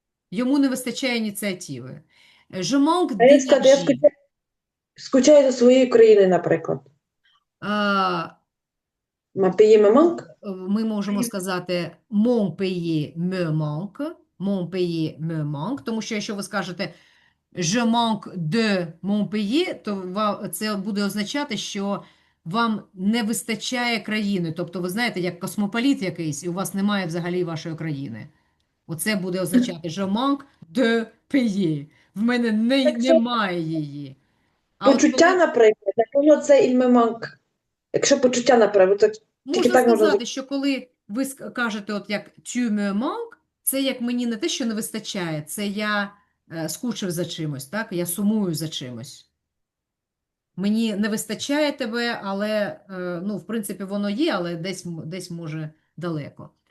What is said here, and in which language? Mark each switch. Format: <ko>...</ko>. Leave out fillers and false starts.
<uk>Йому не вистачає ініціативи.</uk> <fr>Je manque</fr> <uk>А як сказати, я</uk> <fr>d'énergie.</fr> <uk>скучаю за своєю країною, наприклад.</uk> <fr>Ma pays me manque.</fr> <uk>Ми можемо сказати</uk> <fr>mon pays me manque. Mon pays me manque.</fr> <uk>Тому що якщо ви скажете</uk> <fr>je manque de mon pays,</fr> <uk>то це буде означати, що вам не вистачає країни. Тобто, ви знаєте, як космополіт якийсь, і у вас немає взагалі вашої країни. Оце буде означати</uk> <fr>je manque de pays.</fr> <uk>В мене Якщо немає її. А от почуття, коли наприклад, напевно, це</uk> <fr>il me manque.</fr> <uk>Якщо почуття, наприклад, це тільки можна так можна сказати, що коли ви кажете, от як</uk> <fr>tu me manques,</fr> <uk>це як мені не те, що не вистачає, це я скучив за чимось, так? Я сумую за чимось. Мені не вистачає тебе, але, ну, в принципі, воно є, але десь може далеко.</uk>